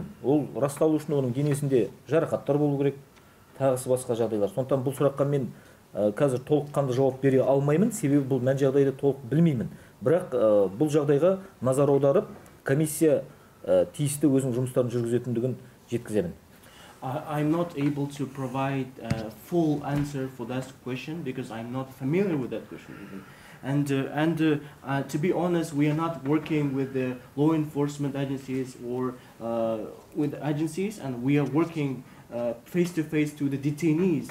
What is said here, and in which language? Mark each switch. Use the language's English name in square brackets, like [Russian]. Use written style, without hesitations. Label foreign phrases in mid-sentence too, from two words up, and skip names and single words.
[Kazakh] Ол расталу үшін оның денесінде жарақаттар болу керек, тағысы басқа жағдайлар. Сондықтан бұл сұраққа мен қазір толыққанды жауап бере алмаймын, себебі бұл мән жайды толық білмеймін. Бірақ бұл жағдайға назар аударып, комиссия тиісті өзінің жұмыстарын жүргізетіндігін жеткіземін. [English] I'm not able to provide a full answer for that question because I'm not familiar with that question even. And to be honest, we are not working with the law enforcement agencies or with agencies, and we are working face to face to the detainees.